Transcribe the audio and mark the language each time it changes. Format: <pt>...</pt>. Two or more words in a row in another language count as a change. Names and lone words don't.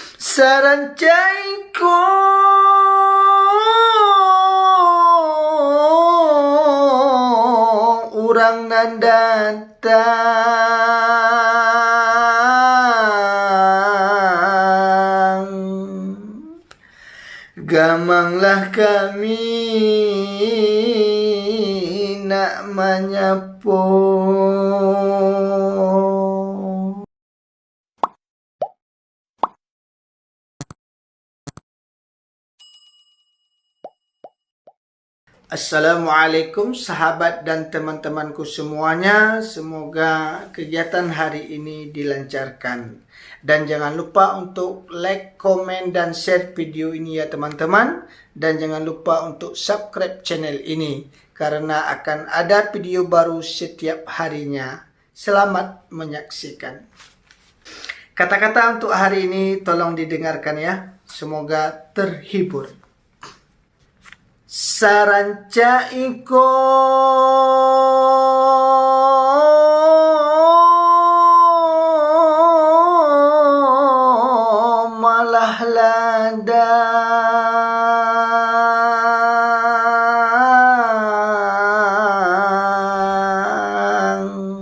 <min>Sarancaiku urang nan datang, gamanglah kami nak menyapu.</min> <id>Assalamualaikum sahabat dan teman-temanku semuanya. Semoga kegiatan hari ini dilancarkan. Dan jangan lupa untuk like, komen, dan share video ini ya teman-teman. Dan jangan lupa untuk subscribe channel ini, karena akan ada video baru setiap harinya. Selamat menyaksikan. Kata-kata untuk hari ini tolong didengarkan ya. Semoga terhibur.</id> <min>Sarancaiku malah ladang,</min>